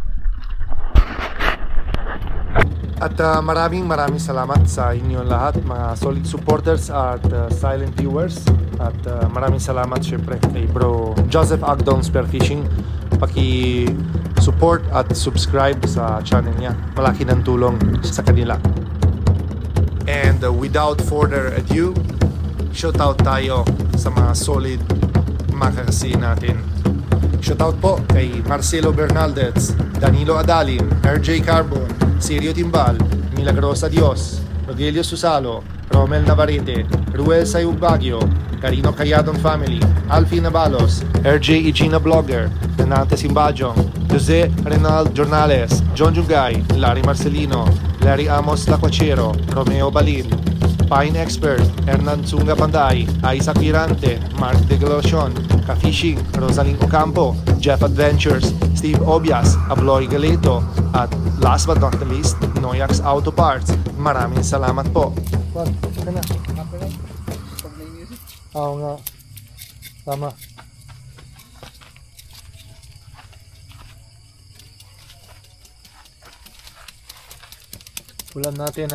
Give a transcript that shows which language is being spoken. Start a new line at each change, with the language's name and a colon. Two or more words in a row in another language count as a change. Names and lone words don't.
Filipino: At maraming salamat sa inyong lahat, mga
English: solid supporters
Filipino: at
English: silent viewers.
Filipino: At maraming salamat syempre kay Bro Joseph Agdong Spearfishing. Paki-support at subscribe sa channel niya. Malaki ng tulong sa kanila.
English: And without further ado,
Filipino: shoutout tayo sa mga solid makakasi natin. Shoutout po kay Marcelo Bernaldez, Danilo Adalin, RJ Carbon, Sirio Timbal, Milagrosa Dios, Rogelio Susalo, Romel Navarrete, Ruel Sayug Baguio, Carino Cayadon Family, Alfie Nabalos, RJ Igina Blogger, Renante Simbajong, Jose Renal Jornales, John Jungay, Larry Marcelino, Larry Amos Lacuachero, Romeo Balin, Pine Expert, Hernan Tsunga Panday, Isaac Virante, Mark De Galocion, Ka-Fishing, Rosaling Ocampo, Jeff Adventures, Steve Obias, Abloy Galeto,
English: at last but not the least, Noyax Auto Parts.
Filipino: Maraming salamat po. Wag, ka na. Pag may music. Oo nga. Tama. Ulam natin ha.